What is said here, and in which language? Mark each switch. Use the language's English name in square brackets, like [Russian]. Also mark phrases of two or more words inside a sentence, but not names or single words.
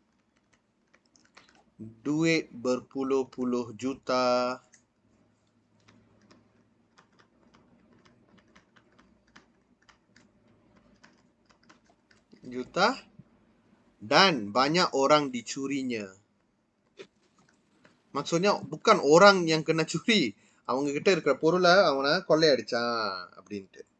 [Malay] duit berpuluh-puluh juta, dan banyak orang dicurinya. Maksudnya bukan orang yang kena curi. [Tamil] அவங்க கிட்ட இருக்கிற பொருளை அவனை கொள்ளையடிச்சான் அப்படின்ட்டு.